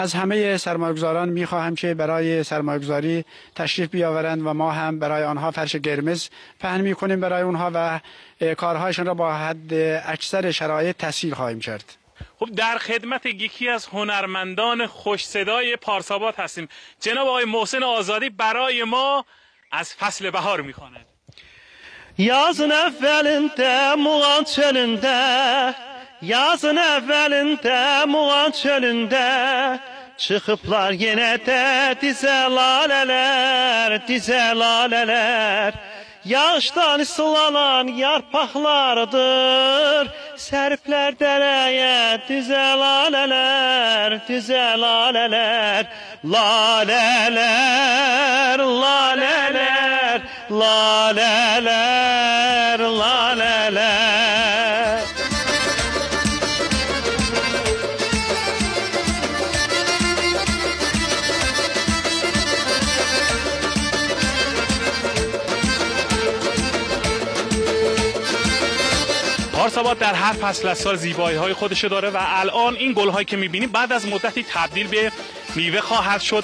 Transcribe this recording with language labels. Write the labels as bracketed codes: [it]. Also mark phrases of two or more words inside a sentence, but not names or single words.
[fa] از همه سرمایه‌گذاران می خواهم که برای سرمایه‌گذاری تشریف بیاورند و ما هم برای آنها فرش قرمز پهن می کنیم برای آنها و کارهایشان را با حد اکثر شرایط تسهیل خواهیم کرد. خب در خدمت یکی از هنرمندان خوش صدای پارساباد هستیم. جناب آقای محسن آزادی برای ما از فصل بهار میخواند. [az] Yazın evvelinde Muğan çölünde, yazın evvelinde Muğan çölünde, çıkıplar yine de dize laleler, dize laleler. Yağıştan ıslanan yarpaklardır, serpler dereye dize laleler, dize laleler. Laleler, laleler, laleler, laleler. [fa] پارساباد در هر فصل از سال زیبایی‌های خودش داره و الان این گل‌هایی که می‌بینیم بعد از مدتی تبدیل به میوه خواهد شد.